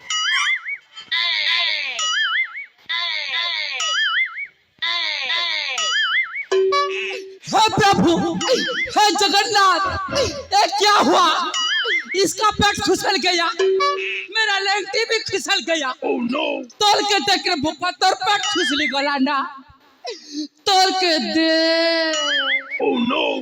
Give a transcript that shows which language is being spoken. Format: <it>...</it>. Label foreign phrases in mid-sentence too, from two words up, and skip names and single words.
<hi>हे प्रभु हे जगन्नाथ ये क्या हुआ इसका पेट फिसल गया मेरा लेंटी भी फिसल गया</hi> <en>Oh no!</en> <or>तोल के देख रे भूपा तोर पेट फिसली गला ना तोल के दे</or> <en>Oh no!</en>